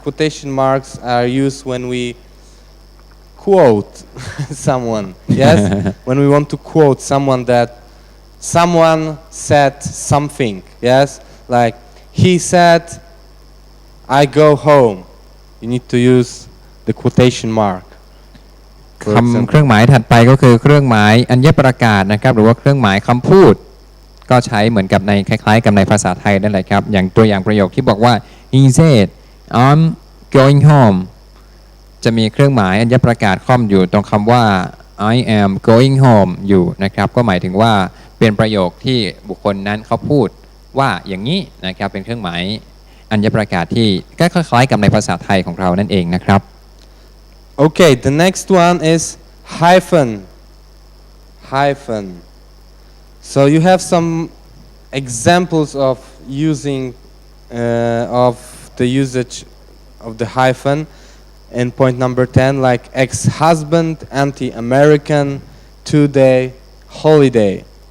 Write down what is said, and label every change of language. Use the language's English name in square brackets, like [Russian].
[English] Quotation marks are used when we quote someone. Yes, when we want to quote someone that someone said something. Yes, like he said, "I go home." You need to use the quotation mark. [Thai] คำเครื่องหมายถัดไปก็คือเครื่องหมายอัญญประกาศนะครับหรือว่าเครื่องหมายคำพูดก็ใช้เหมือนกับในคล้ายๆกับในภาษาไทยนั่นแหละครับอย่างตัวอย่างประโยคที่บอกว่า [English] he said I'm going home [Thai] จะมีเครื่องหมายอัญญประกาศค่อมอยู่ตรงคำว่า [English] I am going home [Thai] อยู่นะครับก็หมายถึงว่าเป็นประโยคที่บุคคลนั้นเขาพูดว่าอย่างนี้นะครับเป็นเครื่องหมายอัญญประกาศที่ก็คล้ายๆกับในภาษาไทยของเรานั่นเองนะครับ [English] Okay, the next one is hyphen. Hyphen. So you have some examples of using of the usage of the hyphen in point number 10, like ex-husband, anti-American, two-day, holiday.